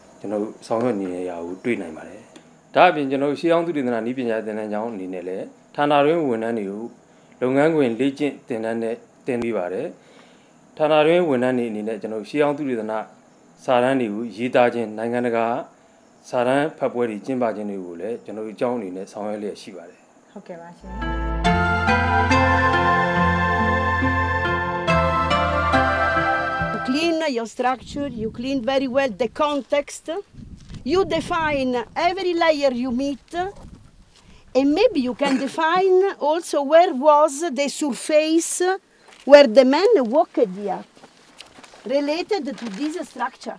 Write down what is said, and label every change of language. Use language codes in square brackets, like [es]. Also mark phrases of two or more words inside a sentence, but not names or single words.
[my] ကျွန်တော်ဆောင်ရွက်နေရတာကိုတွေ့နိုင်ပါတယ်ဒါအပြင်ကျွန်တော်ရှေးဟောင်းသုတေသနနည်းပညာသင်တန်းကျောင်းအနေနဲ့လည်းဌာနတွင်းဝန်ထမ်းတွေကိုလုပ်ငန်းခွင်လေ့ကျင့်သင်တန်းနဲ့တင်ပေးပါတယ်ဌာနတွင်းဝန်ထမ်းတွေအနေနဲ့ကျွန်တော်ရှေးဟောင်းသုတေသနစာတမ်းတွေကိုရေးသားခြင်းနိုင်ငံတကာစာတမ်းဖတ်ပွဲတွေကျင်းပခြင်းတွေကိုလည်းကျွန်တော်အကြောင်းအနေနဲ့ဆောင်ရွက်လျက်ရှိပါတယ် ဟုတ်ကဲ့ပါရှင် [en] Clean your structure, you clean very well the context, you define every layer you meet, and maybe you can define also where was the surface where the man walked here, related to this structure.